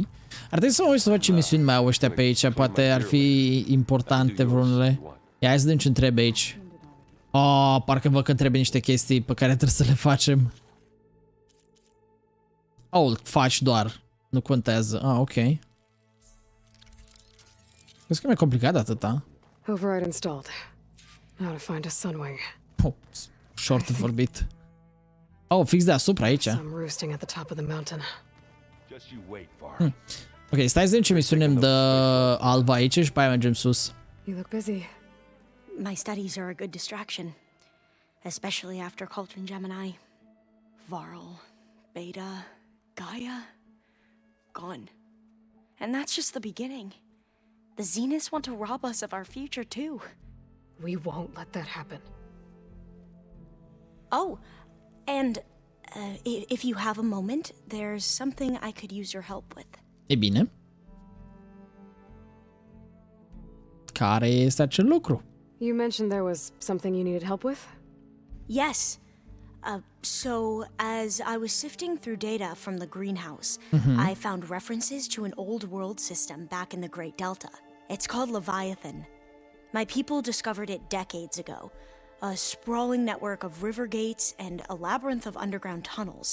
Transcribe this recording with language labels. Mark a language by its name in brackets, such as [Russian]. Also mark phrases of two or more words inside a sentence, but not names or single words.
[Romanian] Ar trebui să mă uit să fac ce misiuni mai au ăștia pe aici. Poate ar fi importante vreunele. Ia, hai să vedem ce trebuie aici. Oh, parcă văd că trebuie niște chestii pe care trebuie să le facem. Oh, faci doar. Nu contează. Ah, ok. Crezi că e mai complicat atâta. [English] Override installed. Now to find a Sunwing. [Romanian] Oh, short de vorbit. Oh, fix deasupra aici. [English] Some roosting at the top of the mountain. [Romanian] Ok, stai să vedem ce misiune îmi dă Alva aici și pe aia mergem sus. [English] You look busy. My studies are a good distraction, especially after Cauldron Gemini. Varl, Beta, Gaia, gone. And that's just the beginning. The Zeniths want to rob us of our future too. We won't let that happen. Oh, and if you have a moment, there's something I could use your help with. [Romanian] E bine. Care este acel lucru? [English] You mentioned there was something you needed help with? Yes. So, as I was sifting through data from the greenhouse, I found references to an old world system back in the Great Delta. It's called Leviathan. My people discovered it decades ago. A sprawling network of river gates and a labyrinth of underground tunnels.